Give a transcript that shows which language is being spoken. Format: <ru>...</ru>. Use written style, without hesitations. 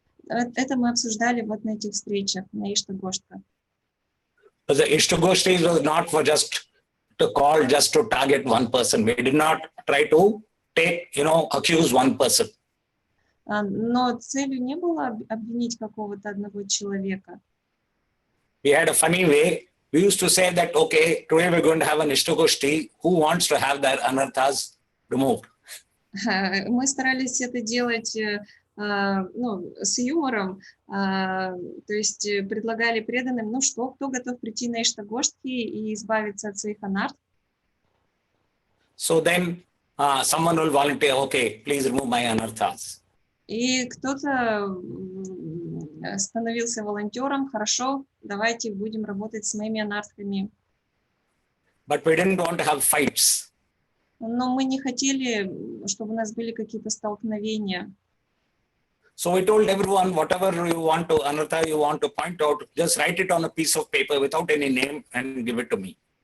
<ru>Это мы обсуждали вот на этих встречах, на Иштагоштха.</ru> <en>The Ishtagoshti was not for just to call, just to target one person. We did not try to take, accuse one person.</en> <ru>Но целью не было обвинить какого-то одного человека.</ru> <en>We had a funny way. We used to say that, okay, today we're going to have an Ishtagoshti. Who wants to have their anarthas removed?</en> <ru>Мы старались это делать с юмором, то есть предлагали преданным, кто готов прийти на Иштагоштхи и избавиться от своих анарт.</ru> <en>So then someone will volunteer, okay, please remove my anarthas.</en> <ru>И кто-то становился волонтером, хорошо, давайте будем работать с моими анархами.</ru> <en>But we didn't want to have fights.</en> <ru>Но мы не хотели, чтобы у нас были какие-то столкновения.</ru> <en>So we told everyone, whatever you want to, anartha you want to point out, just write it on a piece of paper without any name and give it to me.</en>